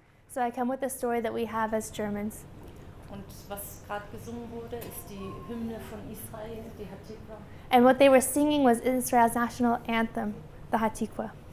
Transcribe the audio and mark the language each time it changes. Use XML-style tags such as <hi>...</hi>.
<en>So I come with the story that we have as Germans.</en> <de>Und was gerade gesungen wurde, ist die Hymne von Israel, die Hatikva.</de> <en>And what they were singing was Israel's national anthem, the Hatikva.</en>